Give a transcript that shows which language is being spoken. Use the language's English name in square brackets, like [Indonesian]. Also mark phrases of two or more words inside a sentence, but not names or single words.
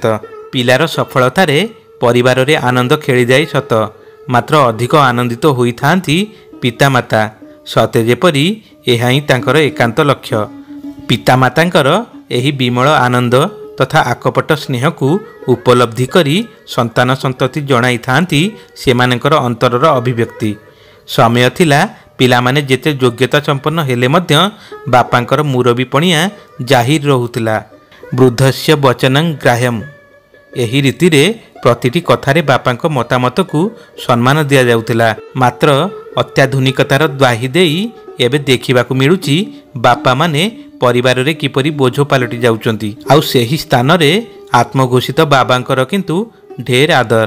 [Odia] ପିଲାର ସଫଳତାରେ ପରିବାର ରେ ଆନନ୍ଦ ଖେଳି ଯାଏ ସତ, ମାତ୍ର ଅଧିକ ଆନନ୍ଦିତ ହୋଇ ଥାନ୍ତି ପିତାମାତା। ସତେ ଯେପରି ଏହା ହିଁ ତାଙ୍କର ଏକାନ୍ତ ଲକ୍ଷ୍ୟ। ପିତାମାତାଙ୍କର ଏହି ବିମଳ ଆନନ୍ଦ ତଥା ଅକପଟ ସ୍ନେହ କୁ ଉପଲବ୍ଧି କରି ସନ୍ତାନ ସନ୍ତତି ଜଣାଇ ଥାନ୍ତି ସେମାନଙ୍କର ଅନ୍ତରର ଅଭିବ୍ୟକ୍ତି। ସମୟ ଥିଲା ପିଲା ମାନେ ଯେତେ ଯୋଗ୍ୟତା ସମ୍ପନ୍ନ ହେଲେ ମଧ୍ୟ ବାପାଙ୍କର ମୁରବୀପଣିଆ ଜାହିର ରହୁଥିଲା। [Sanskrit] वृद्धस्य वचनं ग्राह्यम। [Odia] ଏହି ରୀତି ରେ ପ୍ରତିଟି କଥାରେ ବାପାଙ୍କ ମତାମତ କୁ ସମ୍ମାନ ଦିଆ ଯାଉଥିଲା। ମାତ୍ର ଅତ୍ୟାଧୁନିକତାର ଦୋହାଇ ଦେଇ ଏବେ ଦେଖିବାକୁ ମିଳୁଛି ବାପା ମାନେ ପରିବାର ରେ କିପରି ବୋଝ ପାଲଟି ଯାଉଛନ୍ତି। ଆଉ ସେହି ସ୍ଥାନ ରେ ଆତ୍ମଘୋଷିତ ବାବାଙ୍କର କିନ୍ତୁ ଢେର ଆଦର।